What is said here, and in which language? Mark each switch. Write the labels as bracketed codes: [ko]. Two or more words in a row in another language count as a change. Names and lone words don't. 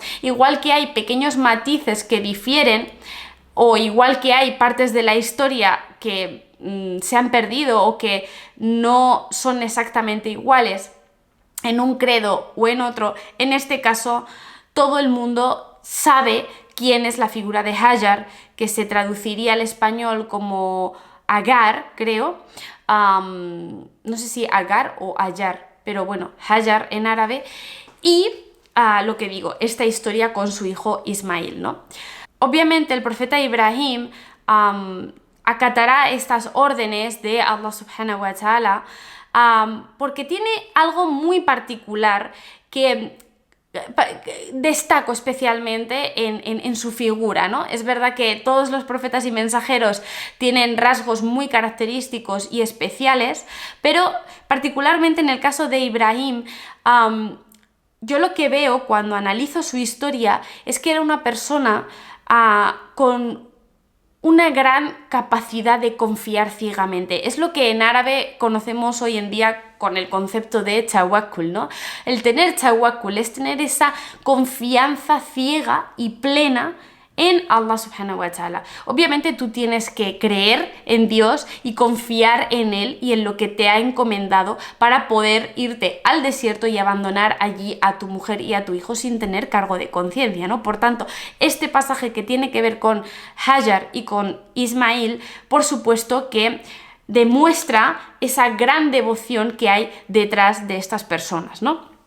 [es] Igual que hay pequeños matices que difieren, o igual que hay partes de la historia que se han perdido o que no son exactamente iguales en un credo o en otro, en este caso todo el mundo sabe quién es la figura de Hajar, que se traduciría al español como Agar, creo, no sé si Agar o Ayar, pero bueno, Hajar en árabe, y lo que digo, esta historia con su hijo Ismail, ¿no? Obviamente el profeta Ibrahim acatará estas órdenes de Allah [ar] سبحانه وتعالى [es] porque tiene algo muy particular que destaco especialmente en su figura, ¿no? Es verdad que todos los profetas y mensajeros tienen rasgos muy característicos y especiales, pero particularmente en el caso de Ibrahim, yo lo que veo cuando analizo su historia es que era una persona con una gran capacidad de confiar ciegamente. Es lo que en árabe conocemos hoy en día con el concepto de tawakkul, ¿no? El tener tawakkul es tener esa confianza ciega y plena en Allah [ar] سبحانه وتعالى. [es] Obviamente tú tienes que creer en Dios y confiar en Él y en lo que te ha encomendado para poder irte al desierto y abandonar allí a tu mujer y a tu hijo sin tener cargo de conciencia, ¿no? Por tanto, este pasaje que tiene que ver con Hajar y con Ismail, por supuesto que demuestra esa gran devoción que hay detrás de estas personas, ¿no?